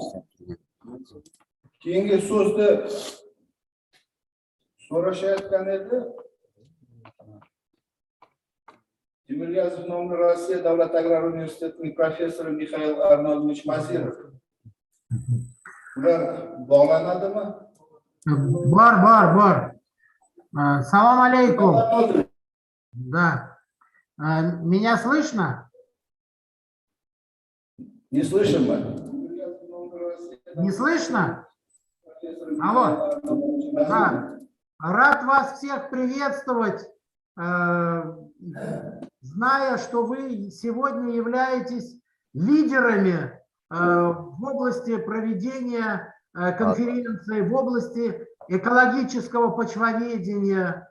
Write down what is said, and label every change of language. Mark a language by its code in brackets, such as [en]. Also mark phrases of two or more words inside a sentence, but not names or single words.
[uz] Keyingi so'zni so'rashayotgan edi. Timiryazov nomli Rossiya Davlat agrar universitetining professori Mixail Arnoldovich Masirov. Ular bog'lanadimi? Bor. [ru] Салам алейкум. Да. Меня слышно? Не слышим мы. Не слышно? Алло. Да. Рад вас всех приветствовать, зная, что вы сегодня являетесь лидерами в области проведения конференции, в области экологического почвоведения.